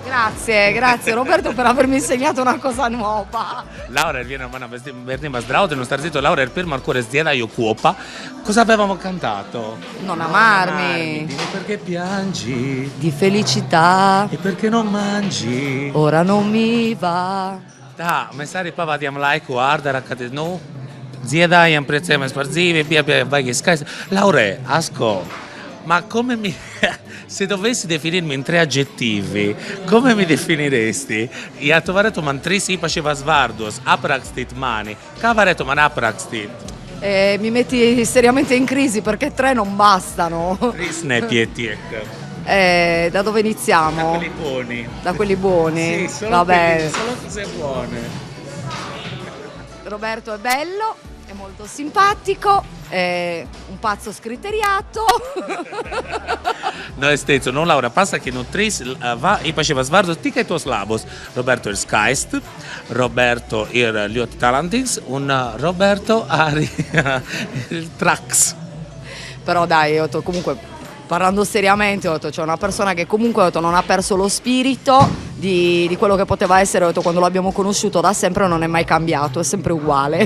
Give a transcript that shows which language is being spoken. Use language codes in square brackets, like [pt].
[it] Grazie Roberto per avermi insegnato una cosa nuova. [lv] Laura ir viena no manām bērnības draudzene, un starp citu, Laura ir pirmā, ar kur es dziedāju kopā. [it] Cosa avevamo cantato? Non amarmi. Dimmi perché piangi. Di felicità. E perché non mangi. Ora non mi va. [lv] Tā, mēs arī pavadījām laiku ārdara, kad, dziedājām, priecājamies par dzīvi, bija baigi skaisti. [it] Laure, asco, ma come se dovessi definirmi in 3 aggettivi, come mi definiresti? [lv] Ja tu varētu man 3 īpašības vārdus aprakstīt mani. Kā varētu man aprakstīt? [it] Mi metti seriamente in crisi perché 3 non bastano. [lv] 3 nepietiek. [it] Da dove iniziamo? Da quelli buoni. Da quelli buoni? Sì, Va bene. Solo cose buone. Roberto è bello, è molto simpatico, è un pazzo scriteriato. [lv] No, es teicu, Laura, pasaki, 3 īpašības vārdus tikai tos labus. Roberto ir skaists, Roberto ir ļoti talantīgs un Roberto arī ir traks. [it] Però dai, comunque parlando seriamente, ho detto, c'è una persona che comunque ho detto, non ha perso lo spirito di quello che poteva essere, ho detto, quando l'abbiamo conosciuto da sempre, non è mai cambiato, è sempre uguale.